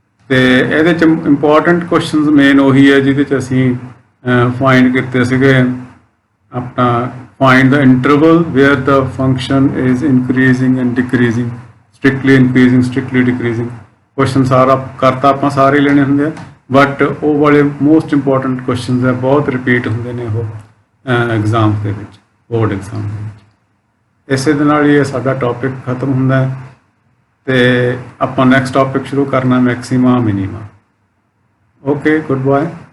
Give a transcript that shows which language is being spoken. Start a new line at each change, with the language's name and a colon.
Punjabi: ਤੇ ਇਹਦੇ 'ਚ ਇੰਪੋਰਟੈਂਟ ਕੁਐਸਚਨਸ ਮੇਨ ਉਹੀ ਹੈ ਜਿਹਦੇ 'ਚ ਅਸੀਂ ਫਾਈਂਡ ਕੀਤੇ ਸੀਗੇ ਆਪਣਾ
English: find the interval where the function is increasing and decreasing, strictly increasing, strictly decreasing.
Punjabi: Question सारा करता ਆਪਾਂ ਸਾਰੇ ਲੈਣੇ ਹੁੰਦੇ ਆ, ਬਟ ਉਹ ਵਾਲੇ
English: most important questions
Punjabi: ਆ, ਬਹੁਤ ਰਿਪੀਟ ਹੁੰਦੇ ਨੇ ਉਹ ਐਗਜ਼ਾਮ ਦੇ ਵਿੱਚ, ਬੋਰਡ ਐਗਜ਼ਾਮ ਦੇ ਵਿੱਚ। ਇਸੇ ਦੇ ਨਾਲ ਹੀ ਇਹ ਸਾਡਾ ਟੌਪਿਕ ਖਤਮ ਹੁੰਦਾ ਹੈ ਤੇ ਆਪਾਂ ਨੈਕਸਟ ਟੌਪਿਕ ਸ਼ੁਰੂ ਕਰਨਾ ਮੈਕਸਿਮਾ ਮਿਨੀਮਾ।
English: Okay, good bye.